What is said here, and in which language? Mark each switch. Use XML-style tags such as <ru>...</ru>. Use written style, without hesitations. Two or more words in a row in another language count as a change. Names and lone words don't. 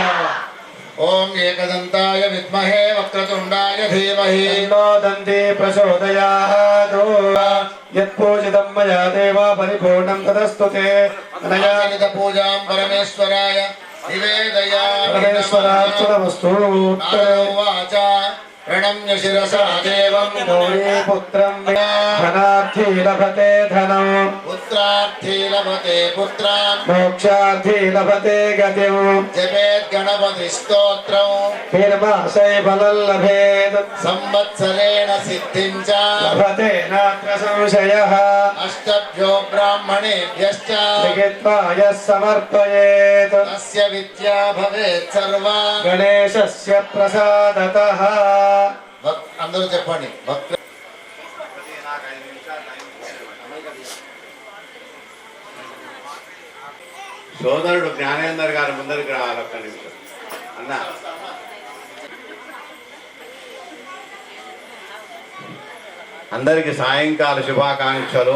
<sa>ఓం ఏకదంతాయ విద్మహే వక్రతుండాయ ధీమహి తన్నో దంతి ప్రచోదయాత్. యత్పూజితం మయా దేవ పరిపూర్ణం తదస్తు తే. అనయానిత పూజాం పరమేశ్వరాయ నివేదయామి. పరమేశ్వరార్చనమస్తు. వాచ प्रणम्य शिरसा देवं गौरी पुत्रं धनार्थी लभते धनं पुत्रार्थी लभते पुत्रान् मोक्षार्थी लभते गतिं जपेत् गणपति स्तोत्रं निर्मासै फलं लभेत् संवत्सरेण सिद्धिं च लभते नात्र संशयः अष्टभ्यो ब्राह्मणेभ्यश्च लिखित्वा यः समर्पयेत् तस्य विद्या भवेत् सर्वा गणेशस्य प्रसादतः</sa> <te>అందరూ చెప్పండి భక్తి సోదరుడు జ్ఞానేందర్ గారు ముందరికి రావాలి. ఒక్క నిమిషం అన్న. అందరికి సాయంకాల శుభాకాంక్షలు.</te>